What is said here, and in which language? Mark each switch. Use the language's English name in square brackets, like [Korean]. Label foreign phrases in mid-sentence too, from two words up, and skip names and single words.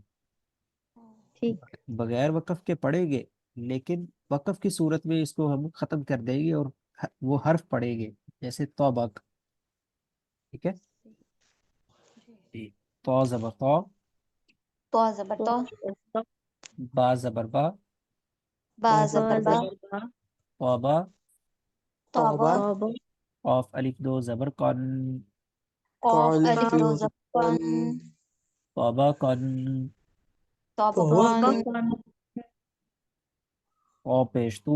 [Urdu] ٹھیک بغیر وقف کے پڑھیں گے لیکن وقف کی صورت میں اس کو ہم ختم کر دیں گے اور وہ حرف پڑھیں گے، جیسے توبق. ٹھیک ہے. جی. تو زبر تو، تو زبر تو، با زبر با، با زبر با، توبہ، توبہ، قاف الف دو زبر قن، قاف الف دو زبر قن، توبہ قن، توبہ قن، او پیش تو،